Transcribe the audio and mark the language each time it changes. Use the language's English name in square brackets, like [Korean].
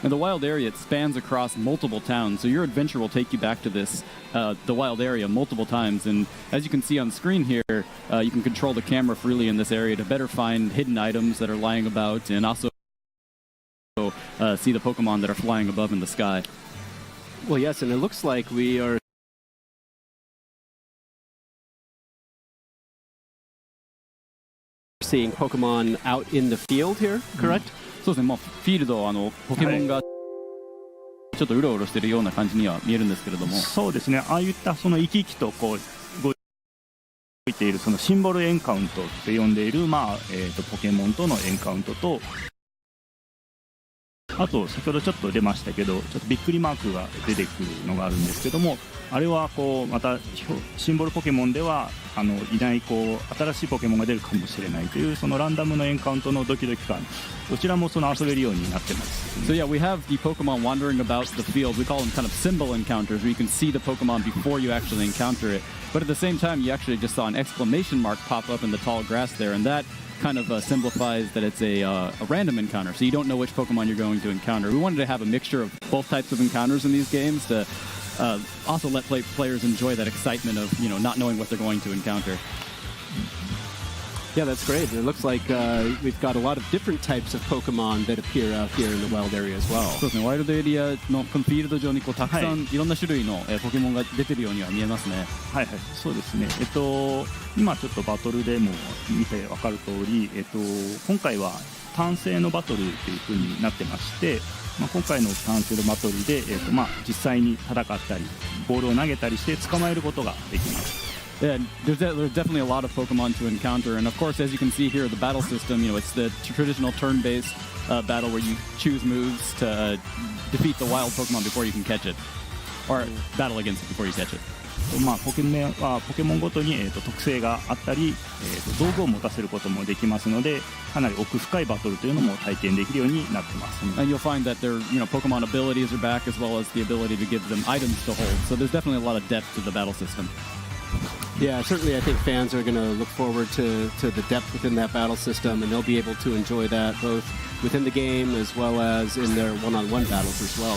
[English] And the wild area, it spans across multiple towns, so your adventure will take you back to this, the wild area multiple times. And as you can see on screen here, you can control the camera freely in this area to better find hidden items that are lying about and also see the Pokemon that are flying above in the sky. Well, yes, and it looks like we are seeing Pokemon out in the field here, correct? [Japanese] そうですね、まあ、フィールドポケモンがちょっとうろうろしているような感じには見えるんですけれども、そうですね、ああいったその生き生きとこう動いているそのシンボルエンカウントって呼んでいる、まあポケモンとのエンカウントと、あと先ほどちょっと出ましたけど、ちょっとびっくりマークが出てくるのがあるんですけども、あれはこうまたシンボルポケモンではいないこう新しいポケモンが出るかもしれないというそのランダムのエンカウントのドキドキ感、どちらもその遊べるようになってます。 [English] So yeah, we have the Pokemon wandering about the field. We call them kind of symbol encounters, where you can see the Pokemon before you actually encounter it. But at the same time, you actually just saw an exclamation mark pop up in the tall grass there, and that kind of simplifies that it's a random encounter, so you don't know which Pokemon you're going to encounter. We wanted to have a mixture of both types of encounters in these games to also let players enjoy that excitement of not knowing what they're going to encounter. Yeah, that's great. It looks like we've got a lot of different types of Pokemon that appear out here in the wild area as well. [Japanese] そうですね、ワイルドエリアのこのフィールド上にこうたくさんいろんな種類のポケモンが出てるようには見えますね。はいはい、そうですね。今ちょっとバトルでも見て分かる通り、今回は単性のバトルという風になってまして、まあ、今回の単性のバトルで、まあ、実際に戦ったりボールを投げたりして捕まえることができます。 [English] Yeah, there's definitely a lot of Pokemon to encounter, and of course, as you can see here, the battle system, it's the traditional turn-based battle where you choose moves to defeat the wild Pokemon before you can catch it, or battle against it before you catch it. [Japanese] まあ、ポケモンごとに、特性があったり、道具を持たせることもできますので、かなり奥深いバトルというのも体験できるようになってます、ね。 [English] And you'll find that their Pokemon abilities are back as well as the ability to give them items to hold. So there's definitely a lot of depth to the battle system. Yeah, certainly I think fans are going to look forward to the depth within that battle system, and they'll be able to enjoy that both within the game as well as in their one-on-one battles as well.